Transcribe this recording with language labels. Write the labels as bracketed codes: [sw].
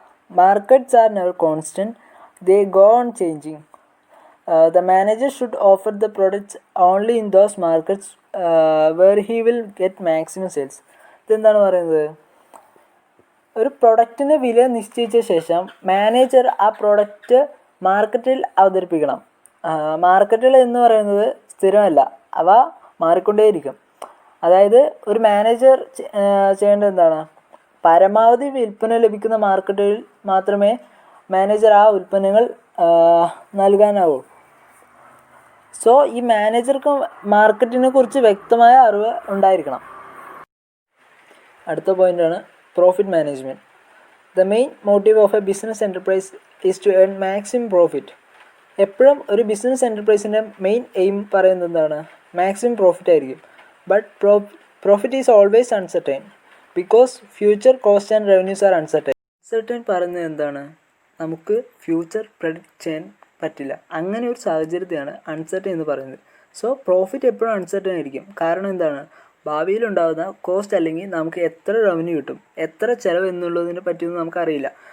[en] Markets are never constant, they go on changing. The manager should offer the products only in those markets where he will get maximum sales. [ml] ഇതെന്താണ് പറയുന്നത്? ഒരു പ്രൊഡക്റ്റിന് വില നിശ്ചയിച്ച ശേഷം manager ആ product മാർക്കറ്റിൽ അവതരിപ്പിക്കണം. മാർക്കറ്റുകൾ എന്ന് പറയുന്നത് സ്ഥിരമല്ല, അവ മാറിക്കൊണ്ടേയിരിക്കും. അതായത് ഒരു മാനേജർ ചെയ്യേണ്ടത് എന്താണ്? പരമാവധി വിൽപ്പന ലഭിക്കുന്ന മാർക്കറ്റുകളിൽ മാത്രമേ മാനേജർ ആ ഉൽപ്പന്നങ്ങൾ നൽകാനാവൂ. സോ ഈ മാനേജർക്ക് മാർക്കറ്റിനെ കുറിച്ച് വ്യക്തമായ അറിവ് ഉണ്ടായിരിക്കണം. അടുത്ത പോയിൻ്റാണ് profit management. [en] The main motive of a business enterprise is to earn maximum profit. [ml] എപ്പോഴും ഒരു ബിസിനസ് എൻ്റർപ്രൈസിൻ്റെ മെയിൻ എയിം പറയുന്നത് എന്താണ്? മാക്സിമം പ്രോഫിറ്റ് ആയിരിക്കും. [en] But profit is always uncertain because future costs and revenues are uncertain. [ml] Uncertain പറയുന്നത് എന്താണ്? നമുക്ക് future predict ചെയ്യാൻ പറ്റില്ല. അങ്ങനെ ഒരു സാഹചര്യത്തെയാണ് അൺസർട്ടൻ എന്ന് പറയുന്നത്. സോ പ്രോഫിറ്റ് എപ്പോഴും അൺസർട്ടൻ ആയിരിക്കും. കാരണം എന്താണ്? ഭാവിയിലുണ്ടാകുന്ന കോസ്റ്റ് അല്ലെങ്കിൽ നമുക്ക് എത്ര റവന്യൂ കിട്ടും, എത്ര ചിലവ് എന്നുള്ളതിനെ പറ്റിയൊന്നും നമുക്കറിയില്ല.